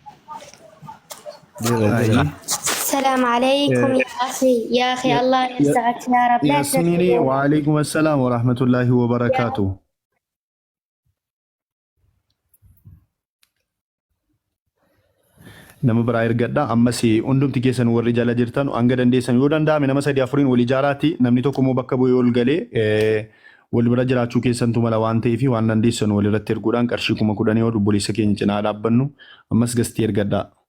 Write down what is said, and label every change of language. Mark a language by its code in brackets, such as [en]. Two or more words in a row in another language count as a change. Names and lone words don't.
[ar] السلام عليكم يا أخي الله يسعدك يا رب. ياسميني وعليكم السلام ورحمة الله وبركاته. [om] nama biraa ergadha ammas hundumti keessan warri jala jirtan hanga dandeessan yoo danda'ame nama 3-4 wal ijaaraatti namni tokko immoo bakka bu'ee ol galee wal bira jiraachuu keessantu mala waan ta'eef waan dandeessan wal irratti erguudhaan qarshii 10,000 yoo obboleessa keenya cinaa dhaabbannu ammas gastii ergadha.